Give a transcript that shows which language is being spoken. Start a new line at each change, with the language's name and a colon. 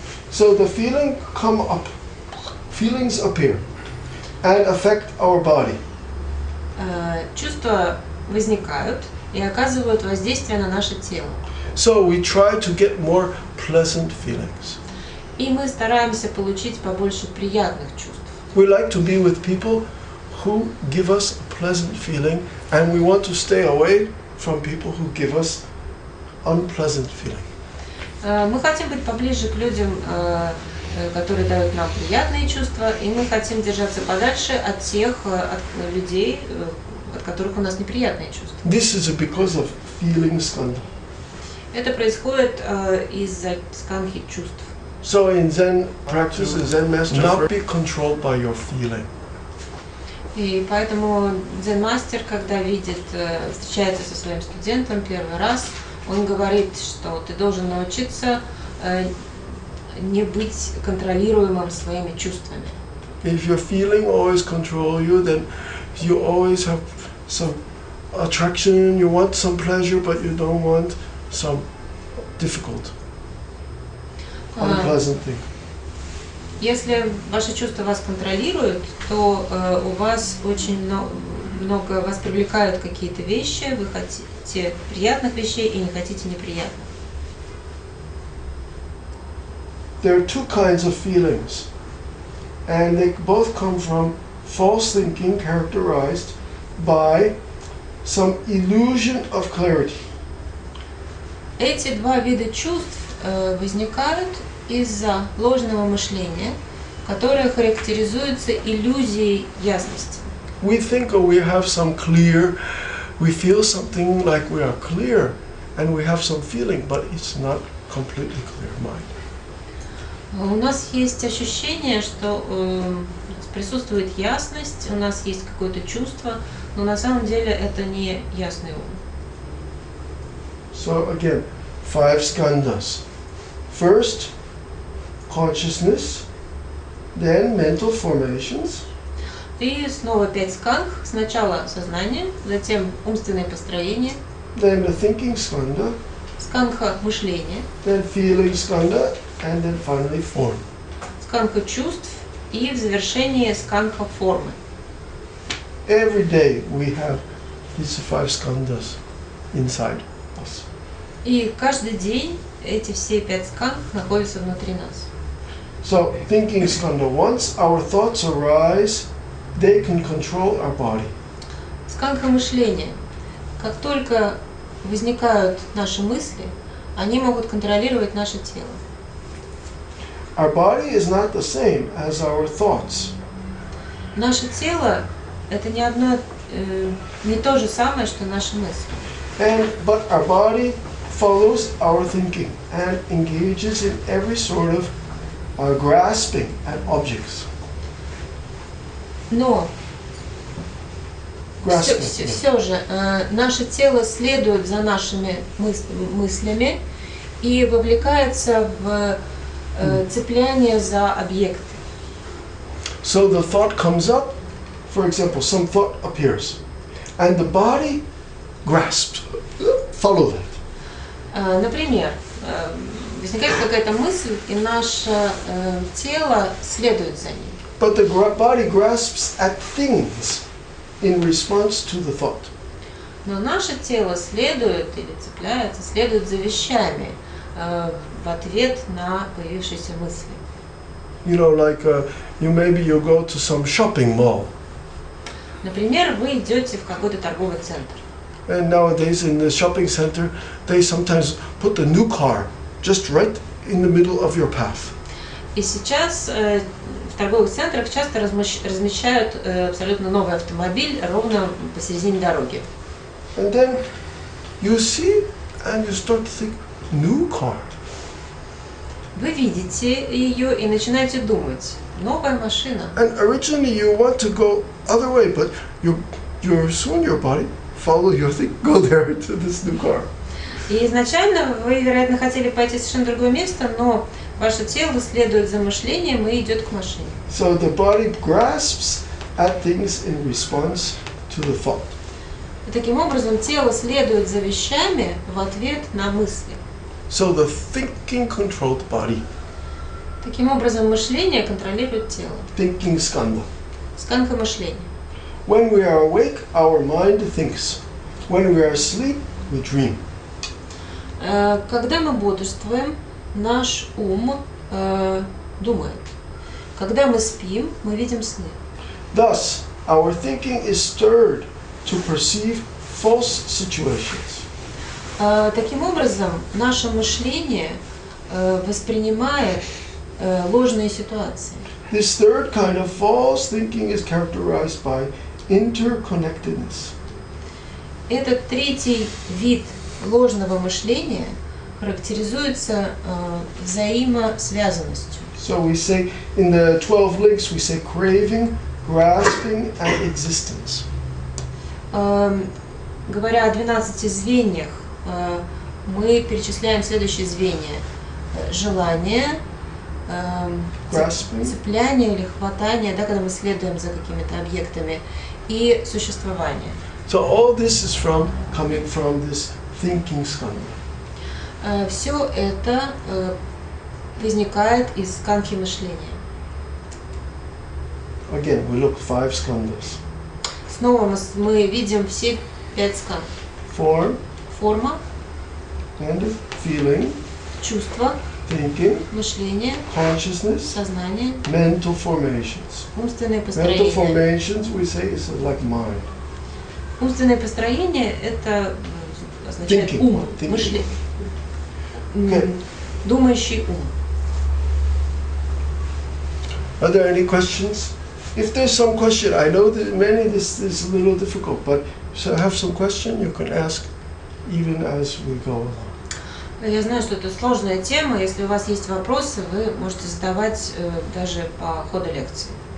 English: So the feeling come up, feelings appear and affect our body.
Russian: Чувства возникают и оказывают воздействие на наше тело.
English: So we try to get more pleasant feelings.
Russian: И мы стараемся получить побольше приятных чувств.
English: We like to be with people who give us a pleasant feeling, and we want to stay away from people who give us unpleasant feeling.
Russian: Мы хотим быть поближе к людям, которые дают нам приятные чувства, и мы хотим держаться подальше от тех людей, от которых у нас неприятные чувства.
English: This is because of feeling skandha.
Russian: Это происходит из-за скандхи чувств.
English: So in Zen practice, the Zen master not be controlled by your feeling.
Russian: И поэтому дзен-мастер, когда встречается со своим студентом первый раз, он говорит, что ты должен научиться не быть контролируемым своими чувствами.
English: If your feeling always control you, then you always have some attraction, you want some pleasure, but you don't want some difficult, unpleasant thing.
Russian: Если ваши чувства вас контролируют, то у вас очень много вас привлекают какие-то вещи, вы хотите приятных вещей и не хотите неприятных.
English: There are 2 kinds of feelings, and they both come from false thinking characterized by some illusion of clarity.
Russian: Эти 2 вида чувств возникают из-за ложного мышления, которая характеризуется иллюзией ясности.
English: We think we have some clear, we feel something like we are clear, and we have some feeling, but it's not completely clear mind.
Russian: У нас есть ощущение, что присутствует ясность, у нас есть какое-то чувство, но на самом деле это не ясный ум.
English: So again, 5 skandhas. First, consciousness, then mental formations.
Russian: И снова 5 скандх. Сначала сознание, затем умственное построение,
English: Then the thinking skandha,
Russian: скандха мышления,
English: then feeling skandha, and then finally form.
Russian: скандха чувств и в завершении скандха формы.
English: Every day we have these 5 skandhas inside us.
Russian: И каждый день эти все 5 скандх находятся внутри нас.
English: So thinking skandha, once our thoughts arise, they can control our body.
Russian: Скандха мышления. Как только возникают наши мысли, они могут контролировать наше тело.
English: Our body is not the same as our thoughts.
Russian: Наше тело это не то же самое, что наши мысли.
English: But our body follows our thinking and engages in every sort of grasping at objects.
Russian: Но все же наше тело следует за нашими мыслями и вовлекается в цепляние за объекты.
English: So the thought comes up, for example, some thought appears, and the body grasps, follow that.
Russian: Например, возникает какая-то мысль, и наше тело следует за ней.
English: But the body grasps at things in response to the thought.
Russian: Но наше тело следует или цепляется, следует за вещами в ответ на появившиеся мысли.
English: You know, like maybe you go to some shopping mall.
Russian: Например, вы идете в какой-то торговый центр.
English: And nowadays in the shopping center, they sometimes put the new car just right in the middle of your path.
Russian: И сейчас в торговых центрах часто размещают абсолютно новый автомобиль ровно посередине дороги.
English: And then you see and you start to think, new car.
Russian: Вы видите ее и начинаете думать, новая машина.
English: And originally you want to go other way, but soon your body follow your thing, go there to this new car.
Russian: И изначально вы, вероятно, хотели пойти в совершенно другое место, но ваше тело следует за мышлением и идет к машине.
English: So the body grasps at things in response to the thought.
Russian: И таким образом тело следует за вещами в ответ на мысли.
English: So the thinking controlled body.
Russian: Таким образом мышление контролирует тело.
English: Thinking skandha.
Russian: Скандха мышления.
English: When we are awake, our mind thinks. When we are asleep, we dream.
Russian: Когда мы бодрствуем, наш ум думает. Когда мы спим, мы видим сны.
English: Thus, our thinking is stirred to perceive false situations.
Russian: Таким образом, наше мышление воспринимает ложные ситуации.
English: This third kind of false thinking is characterized by interconnectedness.
Russian: Этот третий вид ложного мышления характеризуется взаимосвязанностью.
English: So we say in the 12 links we say craving, grasping, and existence.
Russian: Говоря о 12 звеньях, мы перечисляем следующие звенья: желание, цепляние или хватание, да, когда мы следуем за какими-то объектами, и существование.
English: So all this is coming from this thinking skandha.
Russian: Все это возникает из скандхи мышления.
English: Again, we look 5 skandhas.
Russian: Снова мы видим все 5 скандх.
English: Form,
Russian: Форма,
English: and feeling,
Russian: чувство,
English: thinking,
Russian: мышление,
English: consciousness,
Russian: сознание,
English: mental formations.
Russian: умственное
English: Mental
Russian: построение.
English: formations we say is like mind.
Russian: Умственное построение это означает
English: Thinking.
Russian: ум,
English: Thinking.
Russian: мышление,
English: Okay.
Russian: думающий ум.
English: Are there any questions? If there's some question, I know that many this is a little difficult, but so have some question you can ask even as we go along.
Russian: Я знаю, что это сложная тема. Если у вас есть вопросы, вы можете задавать даже по ходу лекции.